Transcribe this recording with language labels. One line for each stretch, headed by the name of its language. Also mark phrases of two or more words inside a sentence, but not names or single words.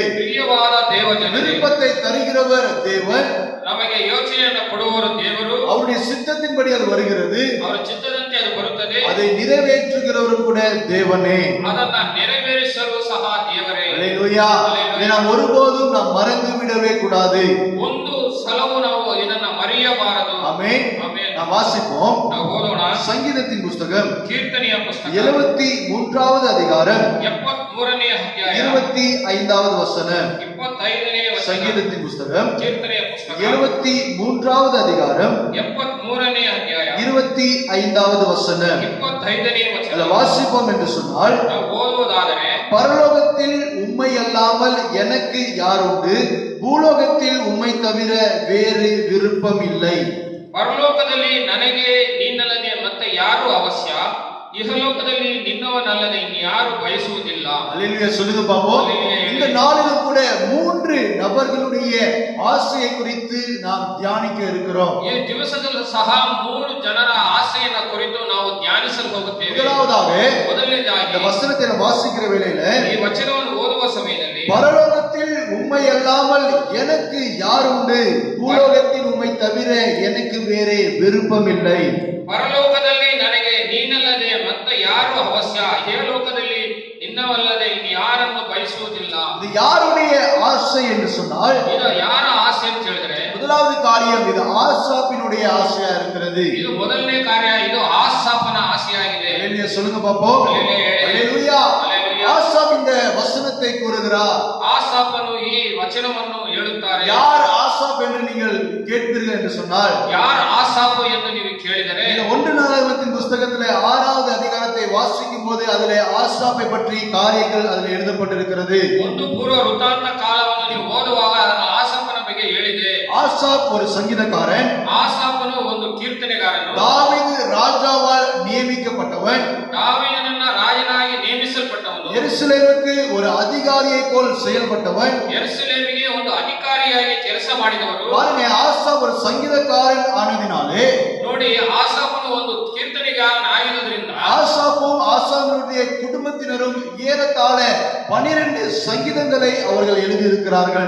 Kannada: ಪ್ರಿಯವಾದ ದೇವಜನರೇ,
Tamil: விருப்பத்தை தருகிறவர் தேவன்.
Kannada: ನಮಗೆ ಯೋಚನೆಯನ್ನ ಕೊಡುವವರು ದೇವರು.
Tamil: அவருடைய சித்தத்தின்படி அது வருகிறது.
Kannada: ಅವರ ಚಿತ್ತದಂತೆ ಅದು ಬರುತ್ತದೆ.
Tamil: அதை நிறைவேற்றுகிறவரும் கூட தேவனே.
Kannada: ಅದನ್ನ ನೆರವೇರಿಸಲು ಸಹ ದೇವರೇ.
Tamil: அல்லேலூயா. இதை நாம் ஒருபோதும் நாம் மறந்து விடவே கூடாது.
Kannada: ಒಂದು ಸಲವೂ ನಾವು ಇದನ್ನ ಮರೆಯಬಾರದು.
Tamil: ஆமென்.
Kannada: ಆಮೆನ್.
Tamil: நாம் வாசிப்போம்.
Kannada: ನಾವು ಓದೋಣ.
Tamil: சங்கீதத்தின் புஸ்தகம்
Kannada: ಕೀರ್ತನೆಯ ಪುಸ್ತಕ
Tamil: 73வது அதிகாரம்
Kannada: 73ನೇ ಅಧ್ಯಾಯ
Tamil: 25வது வசனம்.
Kannada: 25ನೇ ವಚನ.
Tamil: சங்கீதத்தின் புஸ்தகம்
Kannada: ಕೀರ್ತನೆಯ ಪುಸ್ತಕ
Tamil: 73வது அதிகாரம்
Kannada: 73ನೇ ಅಧ್ಯಾಯ
Tamil: 25வது வசனம்.
Kannada: 25ನೇ ವಚನ.
Tamil: அதை வாசிப்போம் என்று சொன்னால்,
Kannada: ನಾವು ಓದುವುದಾದರೆ,
Tamil: பரலோகத்தில் உம்மை அல்லாமல் எனக்கு யார் உண்டு? பூலோகத்தில் உம்மை தவிர வேறு விருப்பம் இல்லை.
Kannada: ಪರಲೋಕದಲ್ಲಿ ನನಗೆ ನೀನಲ್ಲದೆ ಮತ್ತೆ ಯಾರು ಅವಶ್ಯ, ಇಹಲೋಕದಲ್ಲಿ ನಿನ್ನವನಲ್ಲದೆ ಇನ್ಯಾರು ಬಯಸುವುದಿಲ್ಲ.
Tamil: அல்லேலூயா சொல்லுங்க பாப்போம். இந்த நாளிலும் கூட 3 நபர்களுடைய ஆசையை குறித்து நாம் தியானிக்க இருக்கிறோம்.
Kannada: ಈ ದಿವಸದಲ್ಲೂ ಸಹ 3 ಜನರ ಆಸೆಯನ್ನ ಕುರಿತು ನಾವು ಧ್ಯಾನಿಸಲು ಹೋಗುತ್ತೇವೆ.
Tamil: முதலாவதாக
Kannada: ಮೊದಲನೇದಾಗಿ
Tamil: இந்த வசனத்தை நாம் வாசிக்கிற வேளையில,
Kannada: ಈ ವಚನವನ್ನು ಓದುವ ಸಮಯದಲ್ಲಿ,
Tamil: பரலோகத்தில் உம்மை அல்லாமல் எனக்கு யார் உண்டு? பூலோகத்தில் உம்மை தவிர எனக்கு வேறே விருப்பம் இல்லை.
Kannada: ಪರಲೋಕದಲ್ಲಿ ನನಗೆ ನೀನಲ್ಲದೆ ಮತ್ತೆ ಯಾರು ಅವಶ್ಯ, ಇಹಲೋಕದಲ್ಲಿ ನಿನ್ನವಲ್ಲದೆ ಇನ್ಯಾರನ್ನು ಬಯಸುವುದಿಲ್ಲ.
Tamil: இது யாருடைய ஆசை என்று சொன்னால்,
Kannada: ಇದು ಯಾರ ಆಸೆ ಅಂತ ಹೇಳಿದ್ರೆ,
Tamil: முதலாவது காரியம் இது ஆசாப்பினுடைய ஆசையா இருக்கிறது.
Kannada: ಇದು ಮೊದಲನೇ ಕಾರ್ಯ, ಇದು ಆಸಾಪನ ಆಸೆಯಾಗಿದೆ.
Tamil: அல்லேலூயா சொல்லுங்க பாப்போம். அல்லேலூயா. ஆசாப் இந்த வசனத்தை கூறுகிறார்.
Kannada: ಆಸಾಪನು ಈ ವಚನವನ್ನು ಹೇಳುತ್ತಾರೆ.
Tamil: யார் ஆசாப் என்று நீங்கள் கேட்பீர்கள் என்று சொன்னால்,
Kannada: ಯಾರು ಆಸಾಪು ಎಂದು ನೀವು ಕೇಳಿದರೆ,
Tamil: இந்த 1 நாளாகமத்தின் புஸ்தகத்திலே 6வது அதிகாரத்தை வாசிக்கும் போது அதிலே ஆசாப்பை பற்றி காரியங்கள் அதில் எழுதப்பட்டிருக்கிறது.
Kannada: ಒಂದು ಪೂರ್ವ ವೃತ್ತಾಂತ ಕಾಲವನ್ನು ನೀವು ಓದುವಾಗ ಅದನ್ನು ಆಸಾಪನ ಬಗ್ಗೆ ಹೇಳಿದೆ.
Tamil: ஆசாப் ஒரு சங்கீதக்காரன்.
Kannada: ಆಸಾಪನು ಒಂದು ಕೀರ್ತನೆಗಾರನು.
Tamil: தாவீது ராஜாவால் நியமிக்கப்பட்டவன்.
Kannada: ದಾವೀದನನ್ನ ರಾಜನಾಗಿ ನೇಮಿಸಲ್ಪಟ್ಟವನು.
Tamil: எருசலேமுக்கு ஒரு அதிகாரியை போல் செயல்பட்டவன்.
Kannada: ಯೆರೂಸಲೇಮಿಗೆ ಒಂದು ಅಧಿಕಾರಿಯಾಗಿ ಕೆಲಸ ಮಾಡಿದವರು.
Tamil: பாருங்க, ஆசாப் ஒரு சங்கீதக்காரன் ஆனதினாலே,
Kannada: ನೋಡಿ, ಆಸಾಪನು ಒಂದು ಕೀರ್ತನೆಗಾರನಾಗಿರುವುದರಿಂದ
Tamil: ஆசாப்பும் ஆசாமினுடைய குடும்பத்தினரும் ஏறத்தாழ 12 சங்கீதங்களை அவர்கள் எழுதியிருக்கிறார்கள்.